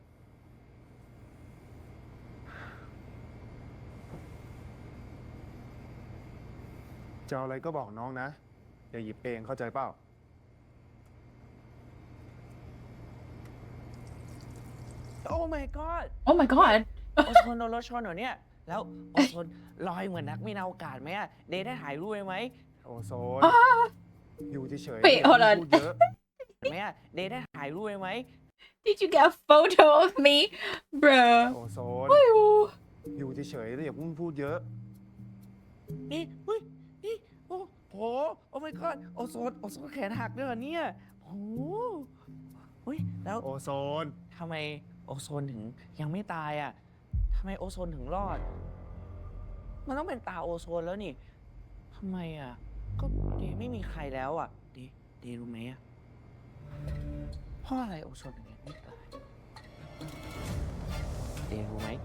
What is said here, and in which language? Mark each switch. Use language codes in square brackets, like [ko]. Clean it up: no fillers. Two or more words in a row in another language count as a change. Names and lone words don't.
[th] จะเอาอะไรก็บอกน้องนะ อย่าหยิบเองเข้าใจเปล่า [en] โอ้ my god Oh my god. [th] โอโซนโดนรถชนเหรอเนี่ย แล้วโอโซนลอยเหมือนนักบินอวกาศไหมอะเดย์ได้ถ่ายรูปไหม โอโซน อยู่เฉยๆ [en] Wait, [th] อย่า [en] hold on. [th] พูดเยอะ ไหมอะเดย์ได้ถ่ายรูปไหม [en] Did you get a photo of me? Bruh. [th] โอโซน [en] Ew. [th] อยู่เฉยๆแล้วอย่าพูดเยอะ นี่เฮ้ยนี่โอ้โหโอ้ [en] my god [th] โอโซนแขนหักด้วยเหรอเนี่ยโอ้โหเฮ้ยแล้ว โอโซน ทำไมโอโซนถึงยังไม่ตายอ่ะทำไมโอโซนถึงรอด มันต้องเป็นตาโอโซนแล้วนี่ทำไมอ่ะก็เดย์ไม่มีใครแล้วอ่ะเดย์รู้ไหมอ่ะเพราะอะไรโอโซนถึงยังไม่ตายเดย์รู้ไหม